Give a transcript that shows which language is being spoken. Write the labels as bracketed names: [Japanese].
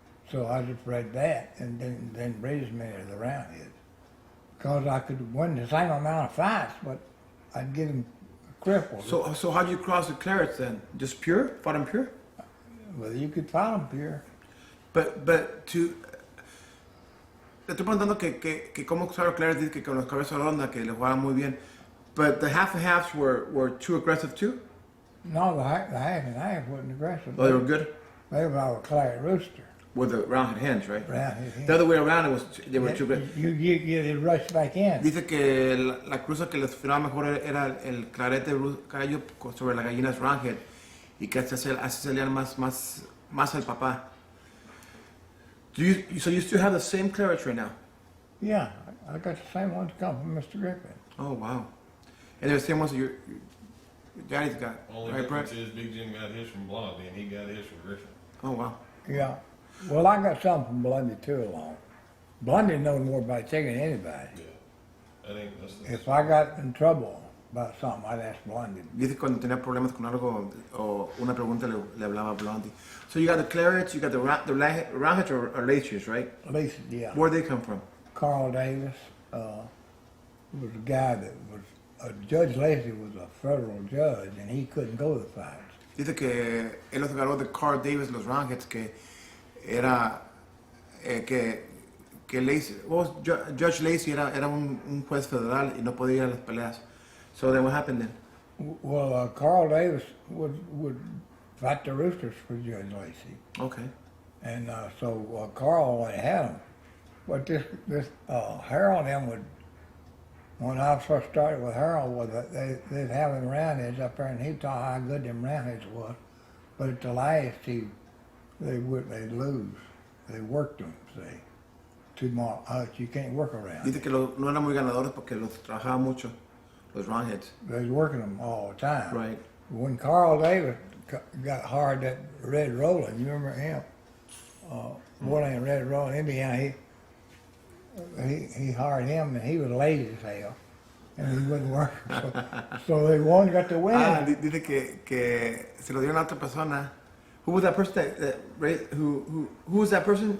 [English] So I just bred that and then bred as many of the roundheads. Because I could win the same amount of fights, but I'd get them crippled. So how'd you cross the clarets then? Just pure? Fought them pure? Well, you could find them pure. But to... [Spanish] Le estoy preguntando que cómo usaron clarets, dice que con los cabezas redondas que le jugaban muy bien. [English] But the half and halves were too aggressive too? No, the half and half wasn't aggressive. Oh, they were good? They were all a claret rooster. With the roundhead hens, right? Roundhead hen. The other way around, they were too aggressive. You rush back in. [Spanish] Dice que la cruza que les funcionaba mejor era el clarete gallo sobre las gallinas roundhead y que así salían más el papá. [English] So you still have the same clarets right now? Yeah, I got the same ones come from Mr. Griffin. Oh, wow. And they're the same ones that your daddy's got, Only right, Brett? difference is Big Jim got his from Blondie and he got his from Griffin. Oh, wow. Yeah. Well, I got some from Blondie too along. Blondie knows more about chicken than anybody. Yeah. That's If I got in trouble about something, I'd ask Blondie. [Spanish] Dice que cuando tenía problemas con algo o una pregunta le hablaba a Blondie. [English] So you got the clarets, you got the roundheads or laciers, right? At least, yeah. Where'd they come from? Carl Davis was a guy that was, Judge Lacey was a federal judge, and he couldn't go to the fights. [Spanish] Dice que él los agarró de Carl Davis, los roundheads, que era que Lacey, Judge Lacey era un juez federal y no podía ir a las peleas. [English] So then what happened then? Well, Carl Davis would fight the roosters for Judge Lacey. Okay. And so Carl went and had them. But this Harold and them would, when I first started with Harold, they'd have them roundheads up there, and he'd tell how good them roundheads was. But at the last, they'd lose. They worked them, see. Too much, you can't work around. [Spanish] Dice que no eran muy ganadores porque los trabajaba mucho, los roundheads. [English] They was working them all the time. Right. When Carl Davis got hired that Red Roland, you remember him? Boy named Red Roland, Indiana, he hired him, and he was lazy as hell. and he wouldn't work. So they one got the win. [Spanish] Dice que se lo dieron a otra persona. [English] Who was that person who was that person?